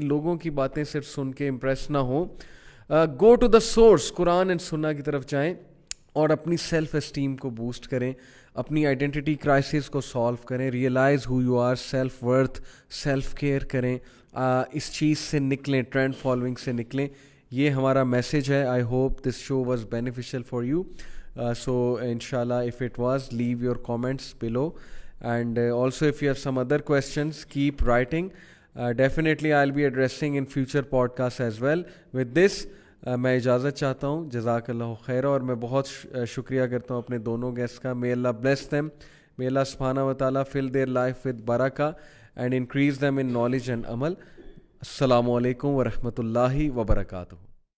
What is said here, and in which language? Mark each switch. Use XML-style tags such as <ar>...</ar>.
<ur>لوگوں کی باتیں صرف سن کے امپریس نہ ہوں.</ur> <en>go to the source,</en> <ur>Quran and سنہ کی طرف جائیں اور اپنی سیلف اسٹیم کو بوسٹ کریں, اپنی آئیڈینٹی کرائسس کو سالو کریں,</ur> <en>realise who you are,</en> <ur>self worth, self care کریں. اس چیز سے نکلیں, ٹرینڈ فالوئنگ سے نکلیں. یہ ہمارا میسیج ہے.</ur> <en>I hope this show was beneficial for you. So انشاءاللہ if it was, leave your comments below, and also if you have some other questions, keep writing. Definitely I'll be addressing in future podcasts as well. With this</en> <ur>میں اجازت چاہتا ہوں. جزاک اللہ خیر. اور میں بہت شکریہ کرتا ہوں اپنے دونوں گیسٹ کا.</ur> <en>may Allah bless them, may Allah subhanahu wa ta'ala fill their life with barakah and increase them in knowledge and amal. السلام علیکم ورحمۃ اللہ وبرکاتہ.</en>